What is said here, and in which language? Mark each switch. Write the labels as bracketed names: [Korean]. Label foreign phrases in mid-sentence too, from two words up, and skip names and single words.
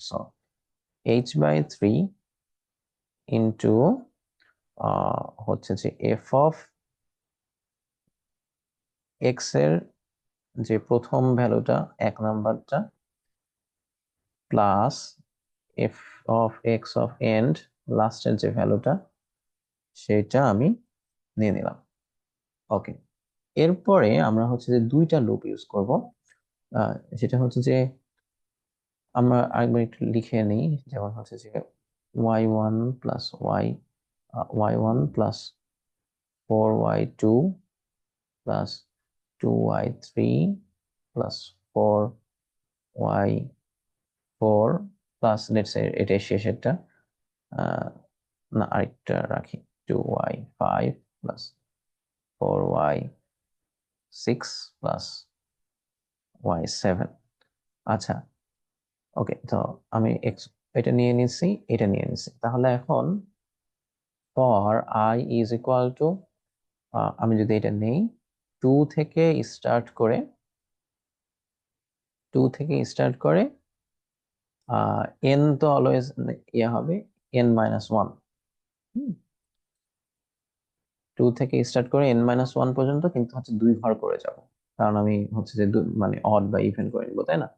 [English] so h/3 into [Bangla] হচ্ছে যে [English] f of x [Bangla] এর যে প্রথম ভ্যালুটা 1 নাম্বারটা, [English] plus f of x of end [Bangla] লাস্টের যে ভ্যালুটা সেটা আমি নিয়ে নিলাম। ওকে, এরপরে আমরা হচ্ছে যে দুইটা [English] loop use [Bangla] করব, সেটা হচ্ছে যে আমরা আরেকবার একটু লিখে নিই, যেমন হচ্ছে যে [English] y1 plus y1 plus 4y2 plus 2y3 plus 4y4 plus let's say [Bangla] এটাই শেষেরটা না আরেকটা রাখি [English] 2y5 plus 4y6 plus y7। [Bangla] আচ্ছা, ওকে, তো আমি এটা নিয়ে নিচ্ছি, এটা নিয়ে নিচ্ছি। তাহলে এখন [English] for i is equal to, [Bangla] আমি যদি এটা নেই, 2 থেকে স্টার্ট করে 'n' তো অলওয়েজ ইয়ে হবে n-1। 2 থেকে স্টার্ট করে n-1 পর্যন্ত, কিন্তু হচ্ছে 2 ঘর করে যাব, কারণ আমি হচ্ছে যে মানে অড বা ইভেন করে নিব, তাই না?